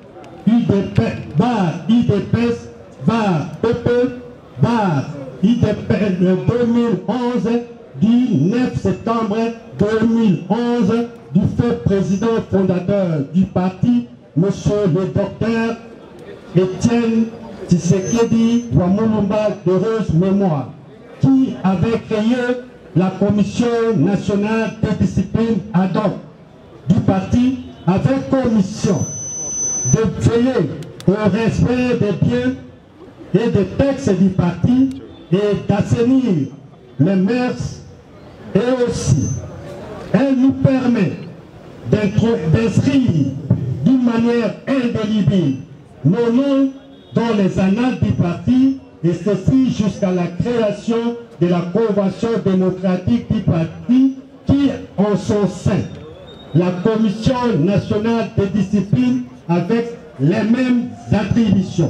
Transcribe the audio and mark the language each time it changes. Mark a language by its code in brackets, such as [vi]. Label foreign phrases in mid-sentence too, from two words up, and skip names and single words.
[fr] UDPS PP UDPS 2011 du 9 septembre 2011 du fait président fondateur du parti, monsieur le docteur Étienne Tshisekedi Wamulumba d'heureuse mémoire, qui avait créé la Commission nationale de discipline ad hoc du parti avec comme mission de veiller au respect des biens et des textes du parti et d'assainir les mœurs, et aussi elle nous permet d'inscrire d'une manière indélébile nos noms dans les annales du parti, et ceci jusqu'à la création de la Convention démocratique du parti qui, en son sein, la Commission nationale de discipline avec les mêmes attributions.